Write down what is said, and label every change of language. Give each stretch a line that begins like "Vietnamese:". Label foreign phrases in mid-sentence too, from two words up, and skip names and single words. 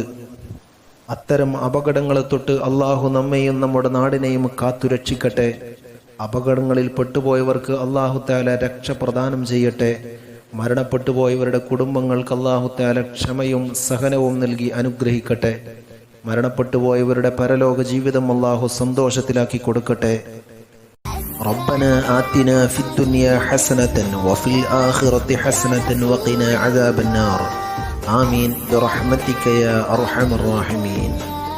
Malayalam: അത്തരം അപകടങ്ങളെ തൊട്ട് അള്ളാഹു നമ്മെയും നമ്മുടെ നാടിനെയും കാത്തുരക്ഷിക്കട്ടെ. അപകടങ്ങളിൽ പെട്ടുപോയവർക്ക്
Arabic: الله تعالى
Malayalam: രക്ഷ പ്രദാനം ചെയ്യട്ടെ. മരണപ്പെട്ടു പോയവരുടെ കുടുംബങ്ങൾക്ക്
Arabic: الله تعالى
Malayalam: ക്ഷമയും സഹനവും നൽകി അനുഗ്രഹിക്കട്ടെ. മരണപ്പെട്ടു പോയവരുടെ പരലോക ജീവിതം അല്ലാഹു സന്തോഷത്തിലാക്കി കൊടുക്കട്ടെ.
Arabic: ربنا آتنا في الدنيا حسنة وفي الآخرة حسنة وقنا عذاب النار. آمين برحمتك يا أرحم الراحمين.